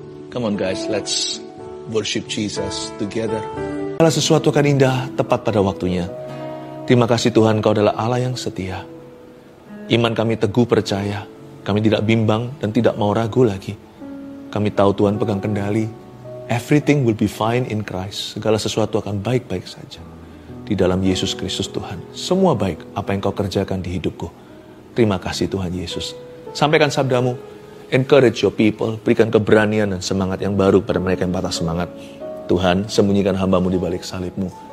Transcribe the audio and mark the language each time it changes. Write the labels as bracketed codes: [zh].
[en] Come on guys, let's worship Jesus together. [id] Segala sesuatu akan indah tepat pada waktunya. Terima kasih Tuhan, Kau adalah Allah yang setia. Iman kami teguh percaya. Kami tidak bimbang dan tidak mau ragu lagi. Kami tahu Tuhan pegang kendali. [en] Everything will be fine in Christ. [id] Segala sesuatu akan baik-baik saja. Di dalam Yesus Kristus Tuhan. Semua baik apa yang Kau kerjakan di hidupku. Terima kasih Tuhan Yesus. Sampaikan sabdamu. [en] Encourage your people. [id] Berikan keberanian dan semangat yang baru pada mereka yang patah semangat. Tuhan, sembunyikan hamba-Mu di balik salib-Mu.